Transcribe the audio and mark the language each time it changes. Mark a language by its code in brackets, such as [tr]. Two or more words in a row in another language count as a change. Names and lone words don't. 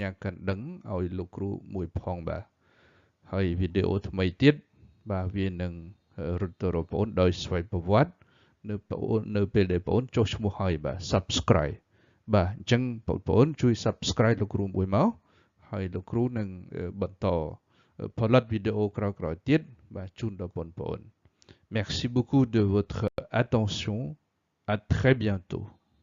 [km] ញ្ញាកណ្ដឹងឲ្យលោកគ្រូមួយផងបាទហើយវីដេអូថ្មីទៀតបាទវានឹងរត់ទៅរកបងប្អូនដោយស្វ័យប្រវត្តិនៅពេលដែលបងប្អូនចុះឈ្មោះហើយបាទ Subscribe បាទអញ្ចឹងបងប្អូនជួយ Subscribe លោកគ្រូមួយមកហើយលោកគ្រូនឹងបន្តផលិតវីដេអូក្រោយៗទៀតបាទជូនដល់បងប្អូន [fr] Merci beaucoup de votre attention. À très bientôt.